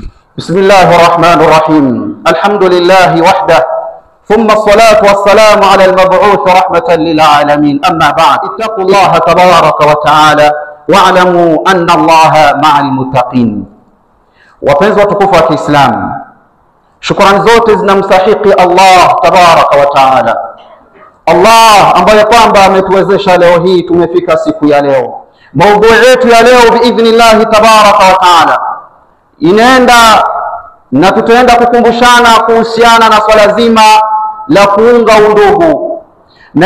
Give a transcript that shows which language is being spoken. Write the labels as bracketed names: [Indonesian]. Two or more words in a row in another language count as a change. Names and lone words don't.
[Arabic] بسم الله الرحمن الرحيم. الحمد لله وحده ثم الصلاة والسلام على المبعوث رحمة للعالمين. أما بعد، اتقوا الله تبارك وتعالى واعلموا أن الله مع المتقين. [Swahili] Wapenzi watukufu wa Kiislamu, shukrani zote zinamstahiki Allah [Arabic] تبارك وتعالى, [Swahili] Allah ambaye kwamba ametuwezesha leo hii tumefika siku ya leo. Maudhui yetu ya leo [Arabic] بإذن الله تبارك وتعالى [Swahili] inaenda na tutaenda kukumbushana kuhusiana na swala zima la kuunga undugu, na